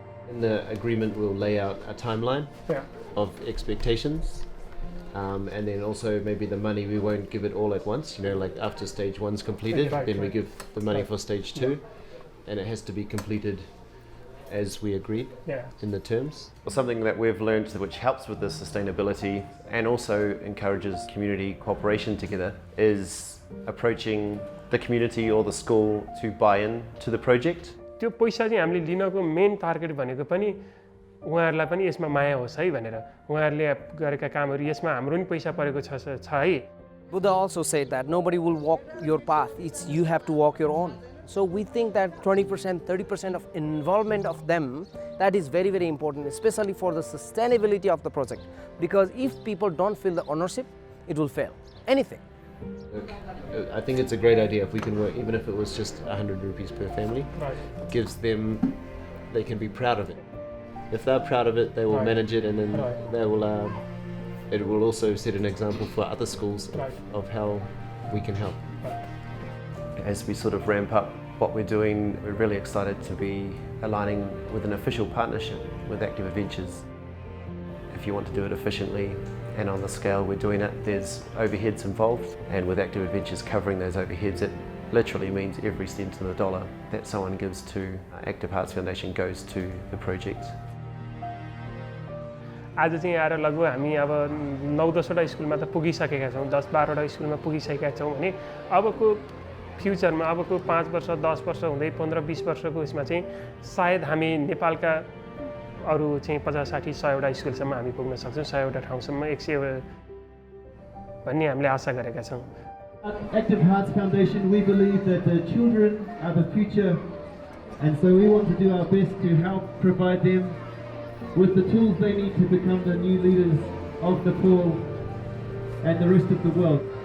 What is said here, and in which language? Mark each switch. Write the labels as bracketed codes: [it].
[en] In the agreement we'll lay out a timeline of expectations, and then also maybe the money, we won't give it all at once, you know, like after stage 1's completed, then we give the money for stage 2, and it has to be completed as we agreed in the terms. Something that we've learned which helps with the sustainability and also encourages community cooperation together is approaching the community or the school to buy in to the project. [ne] त्यो पैसा चाहिँ हामीले लिनको main target भनेको पनि उहाँहरूलाई पनि यसमा माया होस् है भनेर उहाँहरूले गरेका कामहरू यसमा हाम्रो पनि पैसा परेको छ है. [en] Buddha also said that nobody will walk your path, it's you have to walk your own. So we think that 20%, 30% of involvement of them, that is very, very important, especially for the sustainability of the project. Because if people don't feel the ownership, it will fail. Anything. I think it's a great idea if we can work, even if it was just 100 rupees per family. It gives them, they can be proud of it. If they're proud of it, they will manage it, and then they will. It will also set an example for other schools of how we can help. As we sort of ramp up what we're doing, we're really excited to be aligning with an official partnership with Active Adventures. If you want to do it efficiently and on the scale we're doing it, there's overheads involved, and with Active Adventures covering those overheads, it literally means every cent in the dollar that someone gives to Active Hearts Foundation goes to the project. [ne] आज चाहिँ आएर लगभग हामी अब 9-10वटा स्कुलमा त पुगिसकेका छौँ, 10-12वटा स्कुलमा पुगिसकेका छौँ भने अबको फ्युचरमा अबको 5 वर्ष 10 वर्ष हुँदै 15-20 वर्षको यसमा चाहिँ सायद हामी नेपालका अरू चाहिँ 50-60-100वटा स्कुलसम्म हामी पुग्न सक्छौँ, 100वटा ठाउँसम्म 100 भन्ने हामीले आशा गरेका छौँ. [en] At Active Hearts Foundation, we believe that the children are the future, and so we want to do our best to help provide them with the tools they need to become the new leaders of Nepal and the rest of the world.